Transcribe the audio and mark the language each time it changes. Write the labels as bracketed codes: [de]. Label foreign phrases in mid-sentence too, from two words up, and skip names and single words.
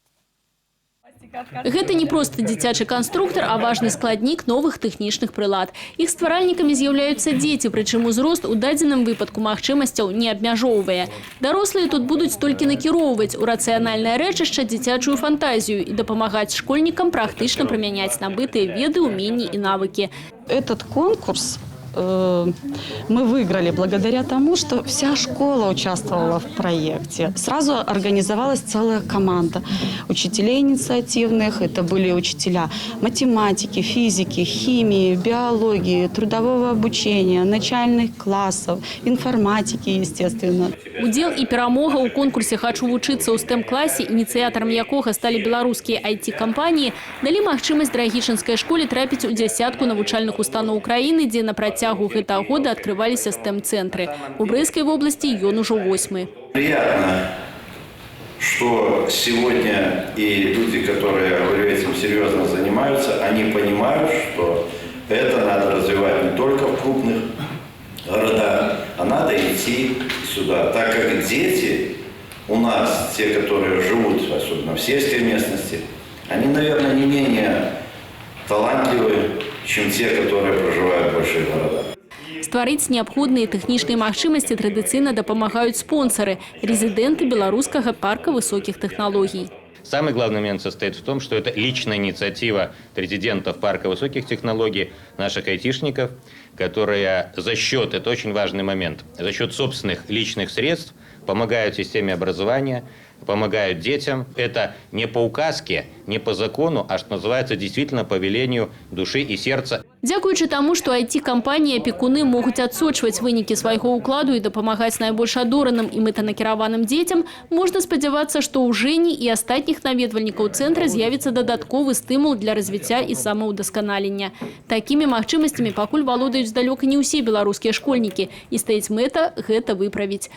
[be] Гэта не проста дзіцячы канструктар, а важны складнік новых тэхнічных прылад. Іх стваральнікамі з'яўляюцца дзеці, прычым узрост у дадзеным выпадку магчымасцяў не абмяжоўвае. Дарослыя тут будуць толькі накіроўваць у рацыянальнае рэчышча дзіцячую фантазію і дапамагаць школьнікам практычна прымяняць набытыя веды, уменні і навыкі. [ru] Этот конкурс мы выиграли благодаря тому, что вся школа участвовала в проекте. Сразу организовалась целая команда учителей инициативных. Это были учителя математики, физики, химии, биологии, трудового обучения, начальных классов, информатики, естественно. [be] Удел і перамога ў конкурсе «Хачу вучыцца» ў STEM-класе, ініцыятарам якога сталі беларускія IT-кампаніі, далі магчымасць Драгішынскай школе трапіць у дзясятку навучальных устаноў краіны, дзе на працягу гэтага года открываліся STEM-центры. У [ru] Брестской области [be] ён ужо 8-й. [ru] Приятно, что сегодня и люди, которые этим серьезно занимаются, они понимают, что это надо развивать не только в крупных городах, а надо идти сюда. Так как дети у нас, те, которые живут, особенно в сельской местности, они, наверное, не менее талантливые, чем те, которые проживают в больших городах. [be] Стварыць неабходныя тэхнічныя магчымасці традыцыйна дапамагаюць спонсары – [ru] резиденты Белорусского парка высоких технологий. Самый главный момент состоит в том, что это личная инициатива резидентов парка высоких технологий, наших айтишников, которые за счет, это очень важный момент, за счет собственных личных средств помогают системе образования, помогают детям. Это не по указке, не по закону, а что называется действительно по велению души и сердца. [be] Дзякуючы таму, што IT-кампаніі апекуны могуць адсочваць вынікі свайго ўкладу і дапамагаць найбольш адораным і мэтанакіраваным дзецям, можна спадзявацца, што ў Жэні і астатніх наведвальнікаў цэнтра з'явіцца дадатковы стымул для развіцця і самаўдасканалення. Такімі магчымасцямі пакуль валодаюць далёка не ўсе беларускія школьнікі, і стаіць мэта гэта выправіць.